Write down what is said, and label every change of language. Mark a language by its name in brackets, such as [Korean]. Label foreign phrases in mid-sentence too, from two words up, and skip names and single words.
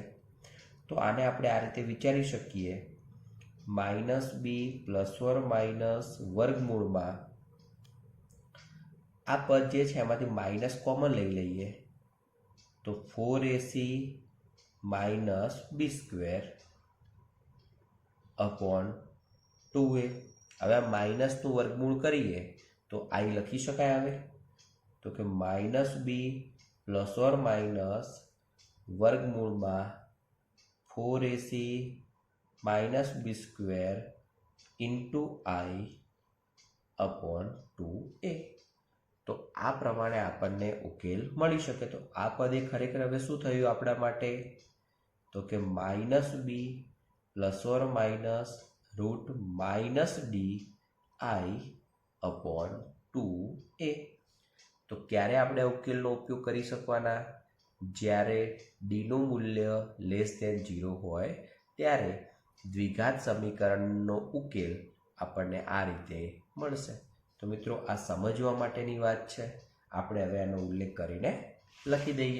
[Gujarati] તો આને આપણે આ રીતે વિચારી શકીએ: -b ± વર્ગમૂળમાં, આ પદ જે છે એમાંથી [English] minus common [Gujarati] લઈ લઈએ તો 4ac - b²/2a. હવે આ માઇનસનું વર્ગમૂળ કરીએ તો આઈ લખી શકાય. આવે તો કે -b ± વર્ગમૂળમાં 4ac - b² i/2a. તો આ પ્રમાણે આપણને ઉકેલ મળી શકે. તો આ પદ એ ખરેખર હવે શું થયું આપણા માટે? તો કે -b ± -d i/2a. તો ક્યારે આપણે ઉકેલનો ઉપયોગ કરી શકવાના? જ્યારે ડીનું મૂલ્ય <0 હોય ત્યારે દ્વિઘાત સમીકરણનો ઉકેલ આપણને આ રીતે મળશે. તો મિત્રો આ સમજવા માટેની વાત છે. આપણે હવે એનો ઉલ્લેખ કરીને લખી દઈએ.